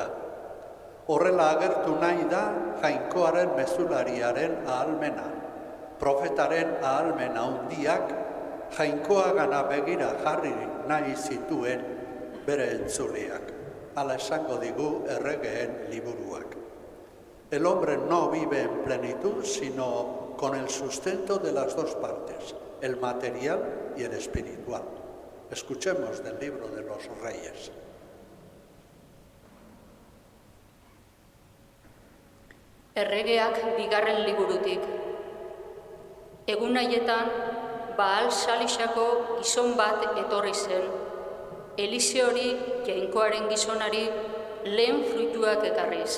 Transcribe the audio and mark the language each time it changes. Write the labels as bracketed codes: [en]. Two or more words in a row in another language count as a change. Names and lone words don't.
[eu] Horrela agertu nahi da jainkoaren mezulariaren ahalmena. Profetaren ahalmena handiak jainkoa gana begira jarri nahi zituen bere entzuleak. Hala esango digu erregeen liburuak. [es] El hombre no vive en plenitud, sino con el sustento de las dos partes, el material y el espiritual. Escuchemos del libro de los Reyes. [eu] Erregeak bigarren liburutik. Egun haietan, Baal Salixako gizon bat etorri zen. Eliseori, jainkoaren gizonari, lehen fruituak ekarriz.